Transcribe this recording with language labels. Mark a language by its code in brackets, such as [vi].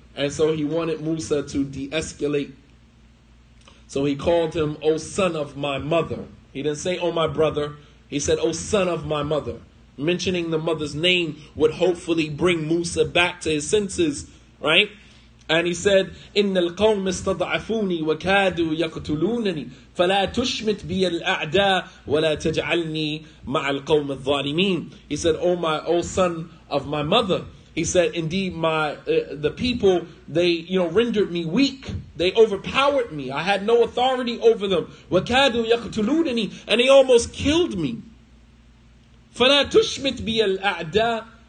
[en] And so he wanted Musa to de-escalate. So he called him, O son of my mother. He didn't say, O my brother. He said, O son of my mother. Mentioning the mother's name would hopefully bring Musa back to his senses. Right? And he said, [ar] إِنَّ الْقَوْمِ اسْتَضْعَفُونِي وَكَادُوا يَقْتُلُونَنِي فَلَا تُشْمِتْ بِيَ الْأَعْدَاءَ وَلَا تَجْعَلْنِي مَعَ الْقَوْمِ الظَّالِمِينَ. [en] He said, O son of my mother, he said, indeed, the people, they rendered me weak. They overpowered me. I had no authority over them. [ar] وَكَادُوا يَقْتُلُونَنِي, [en] and they almost killed me. [ar] فَلَا تُشْمِتْ بِيَ الْأَعْدَاءَ.